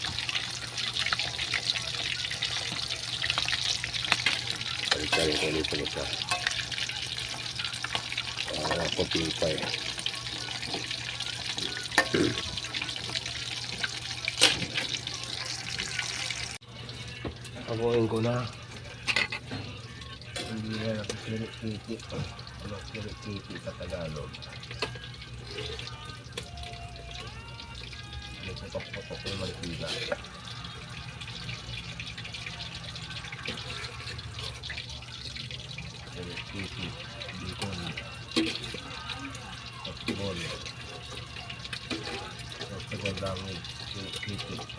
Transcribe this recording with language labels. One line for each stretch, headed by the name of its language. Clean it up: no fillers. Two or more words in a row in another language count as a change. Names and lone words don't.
Filipino: Balik-balik ko ulit ito. Para puting pa eh. Habuin ko na. Hindi na nakikirit-kiti. Ano kirit-kiti sa Tagalog? putok-putok yung mantika. Kiki, bacon, softball lang yung kiki.